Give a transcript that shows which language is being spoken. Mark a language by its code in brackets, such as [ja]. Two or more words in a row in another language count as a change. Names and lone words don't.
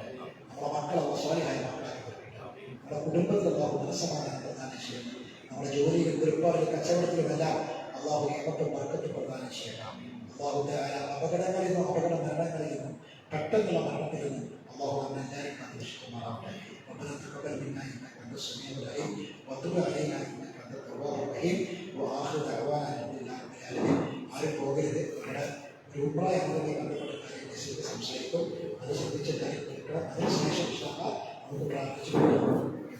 [ml] നമ്മുടെ മക്കളെ സ്വാലിഹായ മക്കളാക്കി കൊടുക്കട്ടെ. നമ്മുടെ കുടുംബത്തിൽ അള്ളാഹു മനസ്സമാധാനം പ്രദാനം ചെയ്യണം. നമ്മുടെ ജോലിയിലും ഒരുപാട് കച്ചവടത്തിലുമെല്ലാം അള്ളാഹു ഏകത്വം ബർക്കത്ത് പ്രദാനം ചെയ്യണം. അള്ളാഹു അപകടങ്ങളിൽ നിന്നും അപകട മരണങ്ങളിൽ നിന്നും പെട്ടെന്നുള്ള മരണത്തിൽ നിന്നും അള്ളാഹു നമ്മെ എല്ലാവരും കാത്തിരക്ഷിക്കുമാറാവട്ടെ. [ar] ربنا تقبل منا انك انت السميع العليم وتب علينا انك انت التواب الرحيم واخر دعوانا الحمد لله رب العالمين. [ml] ആരും പോകരുത്. ഇവിടെ ഒരു ഉംറയാണെന്ന് ബന്ധപ്പെട്ട കാര്യങ്ങൾ സംസാരിക്കും, അത് ശ്രദ്ധിച്ച കാര്യം കേൾക്കണം. അതിനുശേഷം നമുക്ക് പ്രാർത്ഥിച്ചു.